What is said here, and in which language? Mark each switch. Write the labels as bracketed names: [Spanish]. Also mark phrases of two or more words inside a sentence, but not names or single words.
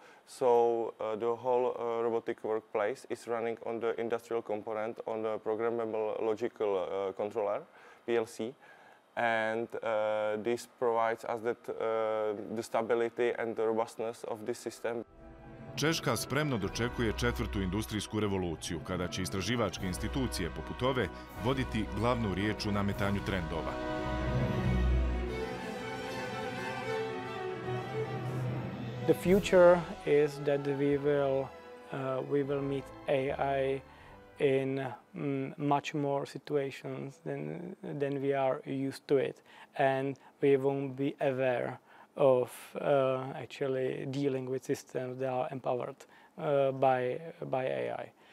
[English] So the whole robotic workplace is running on the industrial component on the programmable logical controller, PLC. And this provides us that the stability and the robustness of this system. [Croatian] Češka spremno dočekuje četvrtu industrijsku revoluciju, kada će istraživačke institucije poput ove voditi glavnu riječ u nametanju trendova. [English] The future is that we will meet AI in much more situations than we are used to it, and we won't be aware of actually dealing with systems that are empowered by AI.